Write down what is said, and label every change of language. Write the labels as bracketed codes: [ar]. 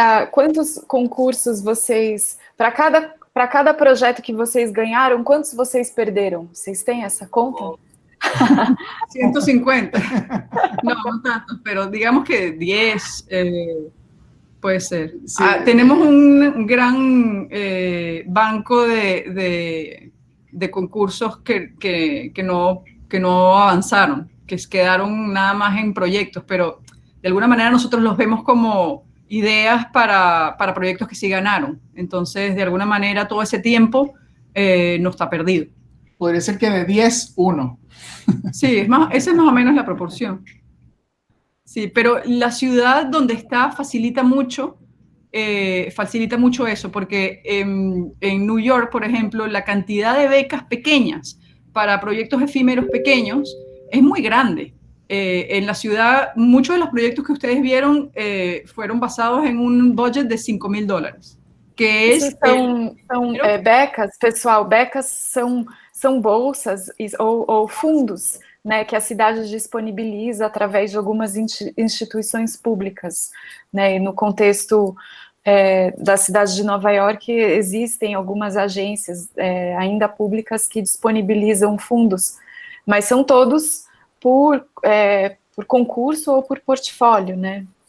[pt] Quantos concursos vocês, para cada projeto que vocês ganharam, quantos vocês perderam? Vocês têm essa conta? 150. [es] No, no tantos, pero digamos que 10 puede ser. Sí. Tenemos un gran banco de concursos que no avanzaron, que quedaron nada más en proyectos, pero de alguna manera nosotros los vemos como ideas para proyectos que sí ganaron. Entonces, de alguna manera, todo ese tiempo no está perdido. Podría ser que de 10, 1. Sí, esa es más o menos la proporción. Sí, pero la ciudad donde está facilita mucho eso, porque en New York, por ejemplo, la cantidad de becas pequeñas para proyectos efímeros pequeños es muy grande. En la ciudad, muchos de los proyectos que ustedes vieron fueron basados en un budget de $5,000, que [pt] Isso são becas, pessoal, becas são bolsas ou fundos, né, que a cidade disponibiliza através de algumas instituições públicas, né, e no contexto da cidade de Nova York existem algumas agências ainda públicas que disponibilizam fundos, mas são todos por concurso ou por portfólio, né?